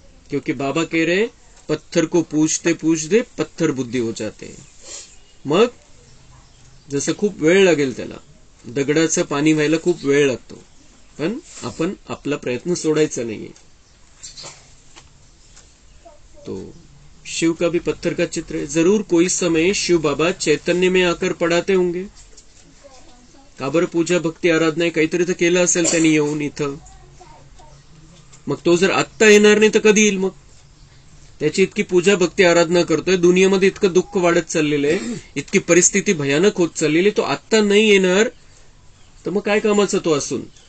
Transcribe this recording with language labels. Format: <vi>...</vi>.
<hi>क्योंकि बाबा कह रहे पत्थर को पूजते पूजते पत्थर बुद्धी हो जाते.</hi> <mr>मग जसं खूप वेळ लागेल त्याला, दगडाचं पाणी व्हायला खूप वेळ लागतो, पण आपण आपला प्रयत्न सोडायचा नाहीये.</mr> <hi>तो शिव का भी पत्थर का चित्र है. जरूर कोई समय शिव बाबा चैतन्य में आकर पडाते होंगे.</hi> <mr>का बरं? पूजा भक्ती आराधना काहीतरी तर केलं असेल त्यांनी येऊन इथं. मग तो जर आत्ता येणार नाही तर कधी येईल? मग त्याची इतकी पूजा भक्ती आराधना करतोय, दुनियेमध्ये इतकं दुःख वाढत चाललेलं आहे, इतकी परिस्थिती भयानक होत चाललेली, तो आत्ता नाही येणार तर मग काय कामाचा तो असून?</mr>